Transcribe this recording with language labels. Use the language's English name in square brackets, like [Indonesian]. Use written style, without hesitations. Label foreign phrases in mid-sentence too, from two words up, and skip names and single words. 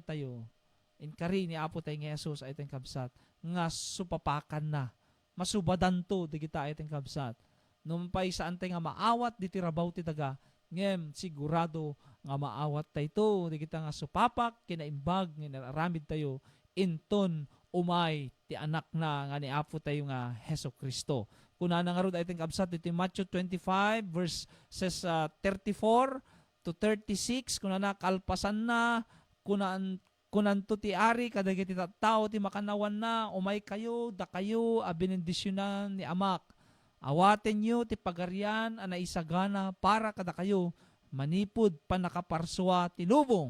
[Iloko] tayo inkari ni Apo tayo nga Jesus ayat kabsat nga supapakan na masubadan to digita ayat kabsat numpay saan tayo nga maawat diti rabaw ti daga ngem sigurado nga maawat tayo digita nga supapak kinaimbag nga naramid tayo inton umay ti anak na nga ni Apo tayo nga Hesus Kristo. Kuna na nga ron ayat kabsat diti Matthew 25 verses 34 to 36 kuna na kalpasan na kunanto ti ari kadagiti tattao ti makanawan na umay kayo da kayo benendisyonan ni Amak. Awaten nyo ti pagarian ana isagana para kada kayo manipud panakaparswa ti lubong.